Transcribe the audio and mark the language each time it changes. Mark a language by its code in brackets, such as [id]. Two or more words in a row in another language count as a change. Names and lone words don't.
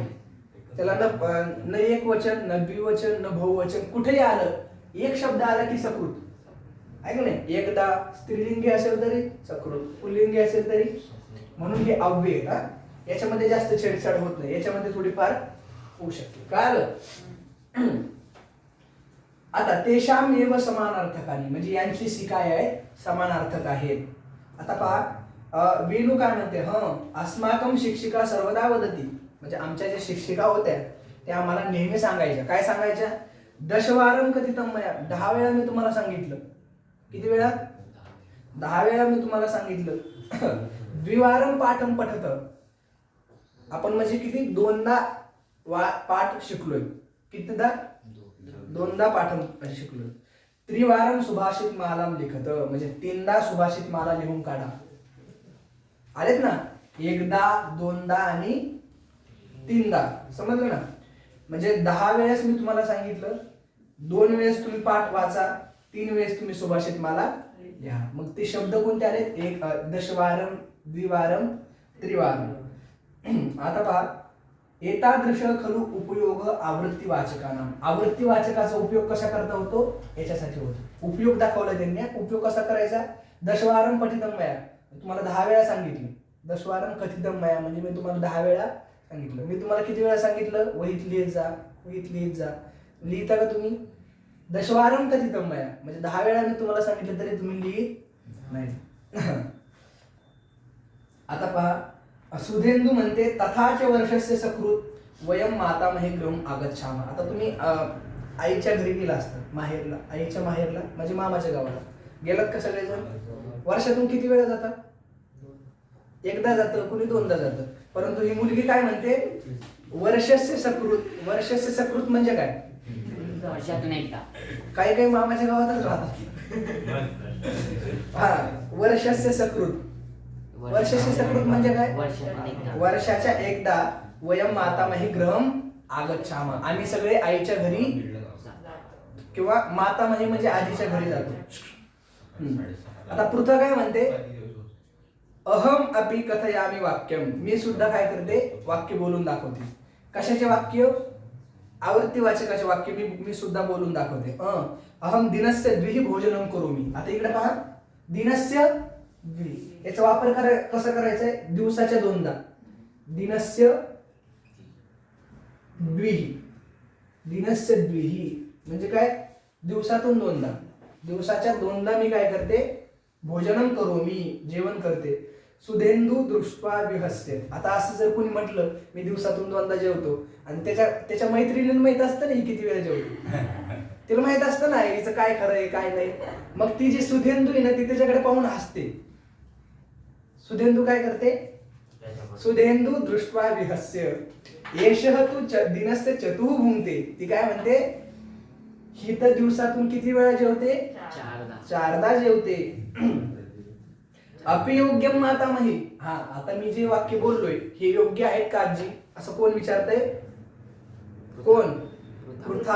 [mr] त्याला न एक वचन, न द्विवचन, न बहुवचन, कुठेही आलं, एक शब्द आला की सकृत आहे का नाही. एकदा स्त्रीलिंगी असेल तरी सकृत, पुल्लिंगी असेल तरी. म्हणून हे अव्यय का, याच्यामध्ये जास्त छेडछाड होत नाही, याच्यामध्ये थोडीफार होऊ शकते. कळालं. आता [sa] तेषाम एव समानार्थकानी [mr] म्हणजे यांची सी काय आहे, समानार्थक आहेत. आता पहा, वेणू काय म्हणते, [sa] अस्माकम शिक्षिका सर्वदा वदती. [mr] म्हणजे आमच्या ज्या शिक्षिका होत्या त्या आम्हाला नेहमी सांगायच्या. काय सांगायच्या, [sa] दशवारम कथितम मया. [mr] 10 वेळा मी तुम्हाला सांगितलं. किती वेळा, 10 वेळा मी तुम्हाला सांगितलं. [sa] द्विवारम पाठम पठत. [mr] आपण म्हणजे किती, दोनदा पाठ शिकलोय. कितीदा, दोनदा पाठ शिकलोय. [sa] त्रिवारम सुभाषित मालाम लिखत [mr] म्हणजे 3दा सुभाषित माला लिहून काढा. आलेत ना, एकदा, दोनदा आणि 3दा, समजलं ना. म्हणजे 10 वेळेस मी तुम्हाला सांगितलं, 2 वेळेस तुम्ही पाठ वाचा, 3 वेळेस तुम्ही सुभाषित माला लिहा. मग ते शब्द कोणते आले? एक दशवारम, द्विवारम, त्रिवारम. आता पहा, [sa] एतादृश खलु उपयोग आवृत्ती वाचकांना. [mr] आवृत्ती वाचकाचा उपयोग कशा करता होतो? याच्यासाठी होतो. उपयोग दाखवला त्यांनी. उपयोग कसा करायचा? [sa] दशवारम पठितम मया, [mr] तुम्हाला 10 वेळा सांगितलं. [sa] दशवारम कथितम मया [mr] म्हणजे मी तुम्हाला 10 वेळा सांगितलं. मी तुम्हाला किती वेळा सांगितलं? वहीत लिहित जा, वहीत लिहित जा. लिहिता का तुम्ही? [sa] दशवारम कथितम मया [mr] म्हणजे 10 वेळा मी तुम्हाला सांगितलं तरी तुम्ही लिहित नाही. आता पहा, सुधेंदू म्हणते [sa] तथाच वर्षस्य सकृत वयम मातामहे गृहम आगच्छामः. [mr] आता तुम्ही आईच्या घरी गेला असतात, माहेरला, आईच्या माहेरला म्हणजे मामाच्या गावाला गेलात का सगळेजण? वर्षातून किती वेळा जातात? एकदा जातं, कुणी दोनदा जातं. परंतु ही मुलगी काय म्हणते? [sa] वर्षस्य सकृत. वर्षस्य सकृत [mr] म्हणजे काय? वर्षातून एकदा. काही काही मामाच्या गावातच राहतात. हा, [sa] वर्षस्य सकृत. वर्षस्य सकृत [mr] म्हणजे काय? वर्षातून एकदा. वर्षाच्या एकदा [sa] वयम मातामही गृहम आगच्छामः, [mr] आम्ही सगळे आईच्या घरी किंवा मातामही म्हणजे आजीच्या घरी जातो. आता पृथा काय म्हणते? [sa] अहम अपि कथयामि वाक्यम. [mr] मी सुद्धा काय करते? वाक्य बोलून दाखवते. कशाचे वाक्य? आवृत्ती वाचकाचे वाक्य मी सुद्धा बोलून दाखवते. [sa] अहम दिनस्य द्विहि भोजनम करोमि. [mr] आता इकडे पहा, [sa] दिनस्य द्वि, [mr] याचा वापर कसा करायचा आहे? दिवसाच्या दोनदा. [sa] दिनस्य द्विहि. दिनस्य द्विहि [mr] म्हणजे काय? दिवसातून दोनदा. दिवसाच्या दोनदा मी काय करते? [sa] भोजनम करोमि, [mr] जेवण करते. [sa] सुधेंदू दृष्ट्वा विहस्य. [mr] आता असं जर कोणी म्हटलं मी दिवसातून दोनदा जेवतो आणि त्याच्या मैत्रिणीला माहित असतं ना ही किती वेळा जेवतो, तिला माहित असतं ना हिचं काय खरं आहे काय नाही. मग ती जी सुधेंदू आहे ना ती त्याच्याकडे पाहून हसते. सुधेंदू काय करते? [sa] सुधेंदू दृष्ट्वा विहस्य. एषः तू दिनस्य चतुः भुंक्ते. [mr] ती काय म्हणते? ही तर दिवसातून किती वेळा जेवते? चारदा जेवते. [sa] अपियोग्यम मातामही. [mr] हा, आता मी जे वाक्य बोललोय हे योग्य आहेत का आजी? असं कोण विचारतंय? कोण? पृथा.